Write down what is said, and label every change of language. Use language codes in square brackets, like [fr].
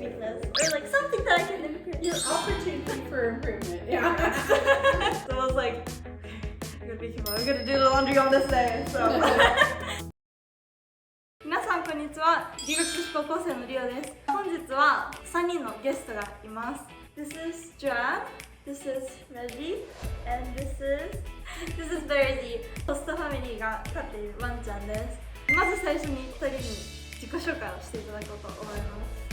[en] Or like something that I can improve. Your opportunity for improvement. Yeah. So I was like, I'm gonna be careful. I'm gonna do the laundry on this day. So. [ja] 皆さんこんにちは。留学女子高校生のりおです。本日は3人のゲストがいます。 [en] This is Joanne, this is Reggie, and this is Verity. [ja] ホストファミリーが飼っているワンちゃんです。まず最初に2人に自己紹介をしていただこうと思います。